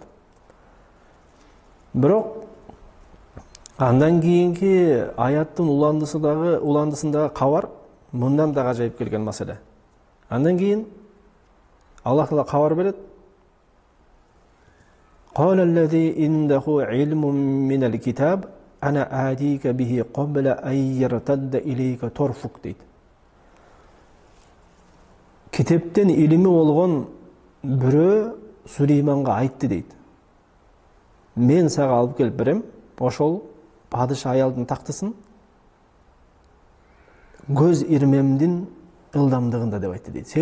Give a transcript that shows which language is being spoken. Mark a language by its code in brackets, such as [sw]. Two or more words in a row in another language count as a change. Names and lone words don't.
[ky] Бирок андан кийинки аяттын уландысындагы кабар мындан да ажайып келген маселе. Андан кийин Аллах Таала кабар берет: [ar] "قال الذي عنده علم من الكتاب أنا آتيك به قبل أن يرتد إليك طرفك" дейт. [ky] Китептен илими болгон бирөө Сулейманга айтты дейт: "Мен сага алып келип берем ошол падыша аялдын тактысын көз ирмемдин ылдамдыгында" деп айтты дейт.